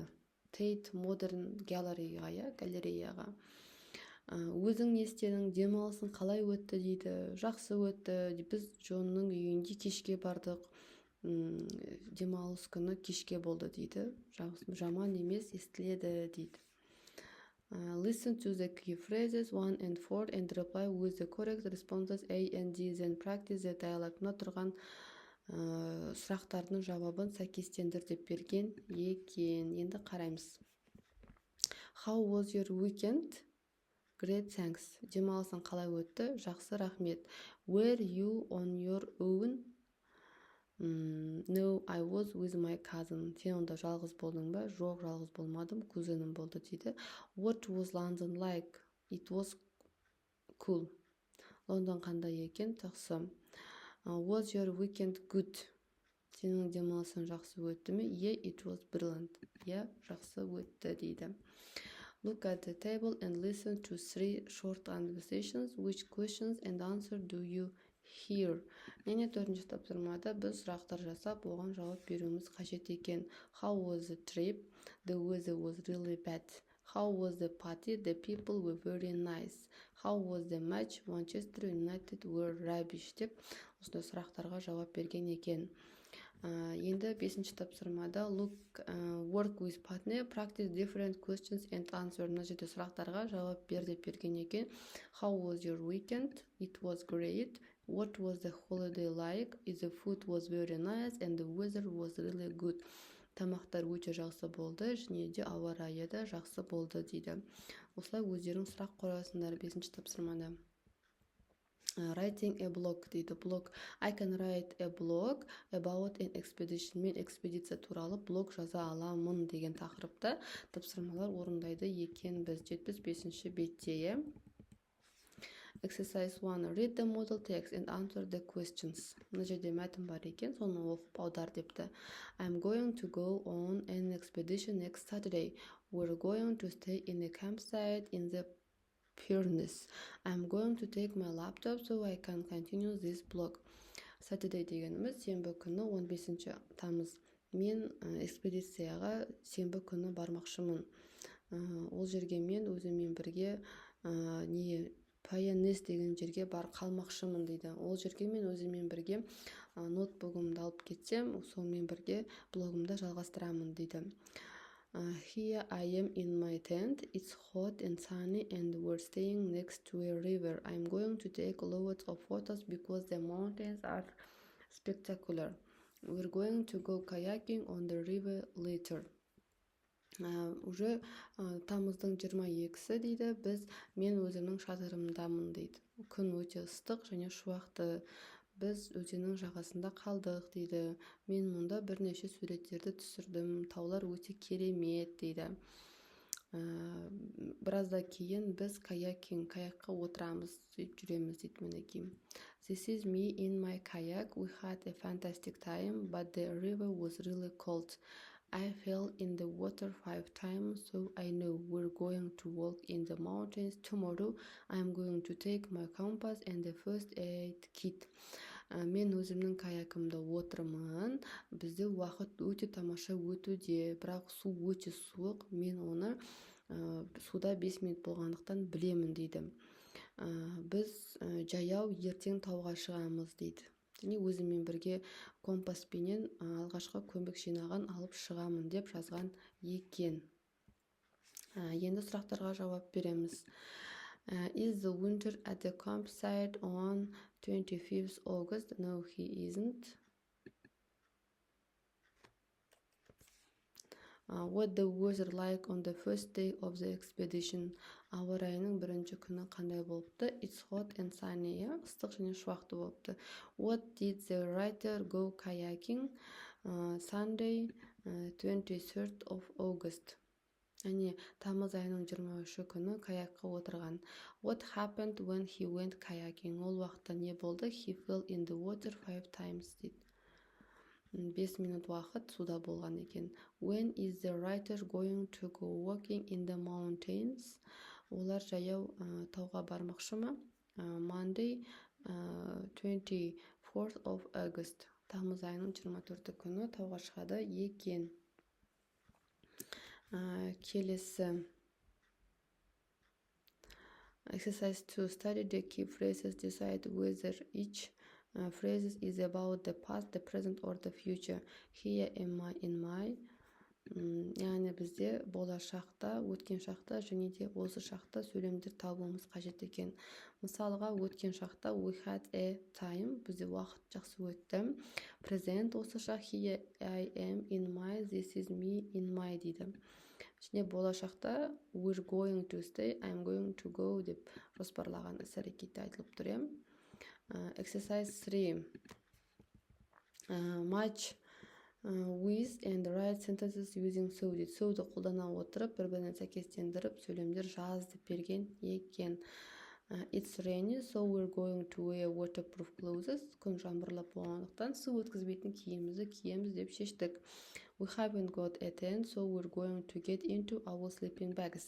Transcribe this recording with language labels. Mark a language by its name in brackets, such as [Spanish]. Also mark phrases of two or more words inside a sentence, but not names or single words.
[Kazakh] Tate Modern Gallery'ға, галереяға. Өзің не істедің, демалысың қалай өтті дейді. Жақсы өтті. Біз Джонның үйінде кешке бардық. Демалыс күні кешке болды дейді. Жаман емес, естіледі дейді. [English] Listen to the key phrases 1 and 4 and reply with the correct responses A and D, then practice the dialogue. [Kazakh] Мына тұрған сұрақтардың жауабын сәйкестендір деп берген екен. Енді қараймыз. [English] How was your weekend? Great, thanks. [Kazakh] Демалысың қалай өтті? Жақсы, рахмет. [English] Were you on your own? No, I was with my cousin. [Kazakh] Сен онда жалғыз болдың ба? Жоқ, жалғыз болмадым, кузенім болды дейді. [English] What was London like? It was cool. [Kazakh] Лондон қандай екен? Жақсы. [English] Was your weekend good? [Kazakh] Сенің демалысың жақсы өтті ме? [English] Yeah, it was brilliant. Yeah, [Kazakh] жақсы өтті дейді. [English] Look at the table and listen to 3 short conversations. Which questions and answer do you hear? [Kazakh] Яғни 4-ші тапсырмада біз сұрақтар жасап, оған жауап беруіміз қажет екен. [English] How was the trip? The weather was really bad. How was the party? The people were very nice. How was the match? Manchester United were rubbish [Kazakh] деп осындай сұрақтарға жауап берген екен. Енді 5-ші тапсырмада [English] work with partner, practice different questions and answer. [Kazakh] Мына жерде сұрақтарға жауап бер деп берген екен. [English] How was your weekend? It was great. What was the holiday like? The food was very nice and the weather was really good. [Kazakh] Тамақтар өте жақсы болды, және де ауа райы да жақсы болды дейді. Осылай өздерің сұрақ қоясыңдар 5-ші тапсырмада. [English] Writing a blog дейді. Blog. I can write a blog about an expedition. [Kazakh] Мен экспедиция туралы блог жаза аламын деген тақырыпта тапсырмалар орындайды екенбіз. 75-ші бетте. Exercise 1. [English] Read the model text and answer the questions. [Kazakh] Мына жерде мәтін бар екен, соны оқып аудар депті. [English] I'm going to go on an expedition next Saturday. We're going to stay in a campsite in the Pyrenees. I'm going to take my laptop so I can continue this blog. [Kazakh] Saturday дегеніміз сенбі күні 15 тамыз. Мен экспедицияға сенбі күні бармақшымын. Ол жерге мен өзіммен бірге Pyrenees деген жерге бар қалмақшымын дейді. Ол жерге мен өзіммен бірге ноутбугымды алып кетсем, сонымен бірге блогымды жалғастырамын дейді. [English] Here I am in my tent. It's hot and sunny and we're staying next to a river. I'm going to take loads of photos because the mountains are spectacular. We're going to go kayaking on the river later. [Kazakh] Уже тамыздың 22-сі дейді, мен өзімнің шатырымдамын дейді. Күн өте ыстық және шуақты. Біз өзеннің жағасында қалдық дейді. Мен мұнда бірнеше суреттерді түсірдім. Таулар өте керемет дейді. Біразда кейін біз каякқа отырамыз, жүреміз дейді мінекей. [English] This is me in my kayak. We had a fantastic time, but the river was really cold. I fell in the water 5 times, so I know we're going to walk in the mountains tomorrow. I'm going to take my compass and the first aid kit. [Kazakh] Мен өзімнің каякымда отырмын. Бізде уақыт өте тамаша өтуде, бірақ су өте суық. Мен оны суда 5 минут болғандықтан білемін дейді. Біз жаяу ертең тауға шығамыз дейді. Және өзіммен бірге компаспенен алғашқы көмек жинағын алып шығамын деп жазған екен. Енді сұрақтарға жауап береміз. [English] Is the winter at the campsite on 25th August? No, he isn't. What the weather like on the first day of the expedition? [Kazakh] Ауа райының бірінші күні қандай болыпты? [English] It's hot and sunny. [Kazakh] Ыстық және шуақты болыпты. [English] What did the writer go kayaking? Sunday, 23rd of August. [Kazakh] Әне, тамыз айының 23 күні каякқа отырған. [English] What happened when he went kayaking? [Kazakh] Ол уақытта не болды? [English] He fell in the water 5 times дейді. [Kazakh] 5 минут уақыт суда болған екен. [English] When is the writer going to go walking in the mountains? [Kazakh] Олар жаяу тауға бармақшы ма? [English] Monday, 24th of August. [Kazakh] Тамыз айының 24 күні тауға шығады екен. Келесі. Exercise 2. [English] Study the key phrases. Decide whether each phrase is about the past, the present, or the future. Here am I in my. [Kazakh] Яғни бізде болашақта, өткен шақта және де осы шақта сөйлемдер табуымыз қажет екен. Мысалға, өткен шақта [English] we had a time, [Kazakh] бізде уақыт жақсы өтті. Present осы шақ, [English] here I am in my, this is me in my дейді. [Kazakh] Және болашақта [English] we're going to stay, I'm going to go [Kazakh] деп жоспарлаған іс-әрекетте айтылып тұр. [English] Exercise 3. Match with and write sentences using so дейді. [Kazakh] So-ды қолдана отырып, бір-бірінен сәйкестендіріп, сөйлемдер жаз деп берген екен. [English] It's rainy, so we're going to wear waterproof clothes. [Kazakh] Күн жаңбырлап болғандықтан су өткізбейтін киімімізді киеміз деп шештік. [English] We haven't got a tent, so we're going to get into our sleeping bags.